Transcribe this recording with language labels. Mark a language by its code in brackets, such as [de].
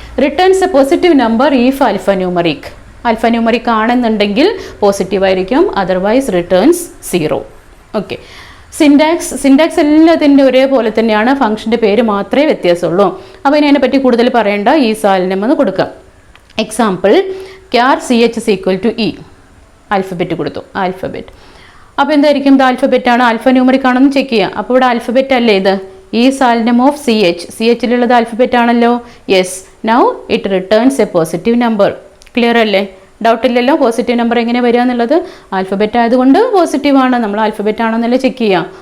[en] returns a positive number if alpha numeric [ml] ആണെന്നുണ്ടെങ്കിൽ positive ആയിരിക്കും, [en] Otherwise returns 0. [ml] Okay, syntax എല്ലാത്തിൻ്റെ ഒരേപോലെ തന്നെയാണ്, ഫംഗ്ഷൻ്റെ പേര് മാത്രമേ വ്യത്യാസമുള്ളൂ. അപ്പോൾ ഇനി അതിനെപ്പറ്റി കൂടുതൽ പറയേണ്ട, ഈ സാലിനം എന്ന് കൊടുക്കാം. [en] Example, char CH is equal to E. [ml] Alphabet കൊടുത്തു, ആൽഫബറ്റ്. അപ്പോൾ എന്തായിരിക്കും? ഇത് ആൽഫബറ്റ് ആണ്, ആൽഫ ന്യൂമറിക് ആണെന്ന് ചെക്ക് ചെയ്യാം. അപ്പോൾ ഇവിടെ ആൽഫബറ്റ് അല്ലേ ഇത്? ഈ സാലിനം ഓഫ് CHയിലുള്ളത് ആൽഫബറ്റ് ആണല്ലോ. [en] Yes, now it returns a positive number. [ml] Clear അല്ലേ? ഡൗട്ട് ഇല്ലല്ലോ? പോസിറ്റീവ് നമ്പർ എങ്ങനെ വരിക എന്നുള്ളത്? ആൽഫബറ്റ് ആയതുകൊണ്ട് പോസിറ്റീവ് ആണ്, നമ്മൾ ആൽഫബറ്റ് ആണെന്നല്ലേ ചെക്ക് ചെയ്യാം.